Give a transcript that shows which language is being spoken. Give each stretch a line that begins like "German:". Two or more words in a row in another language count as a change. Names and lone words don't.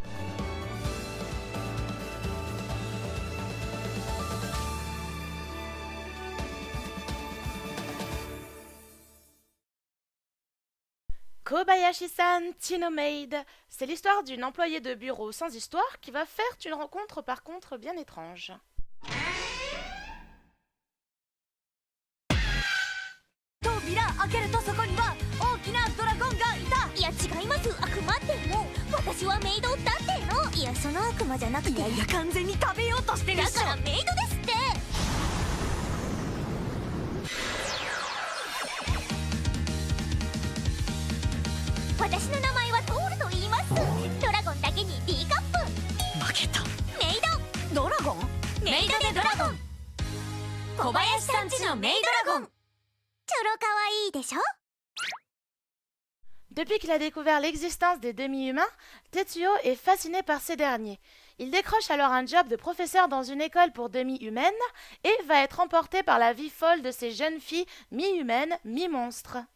French: Kobayashi-san Chino Maid, c'est l'histoire d'une employée de bureau sans histoire qui va faire une rencontre par contre bien étrange.
Japanese: 扉開けるとそこには大きなドラゴンがいた。いや違います、悪魔っても私はメイドだっての。いやその悪魔じゃなくて、いやいや完全に食べようとしてるっしょ。だからメイドですって。私の名前はトールと言います。ドラゴンだけに D カップ。負けた。メイド。ドラゴン？メイドでドラゴン。小林さんちのメイドラゴン。ちょろかわいいでしょ。
French: Depuis qu'il a découvert l'existence des demi-humains, Tetsuo est fasciné par ces derniers. Il décroche alors un job de professeur dans une école pour demi-humaines et va être emporté par la vie folle de ces jeunes filles mi-humaines, mi-monstres.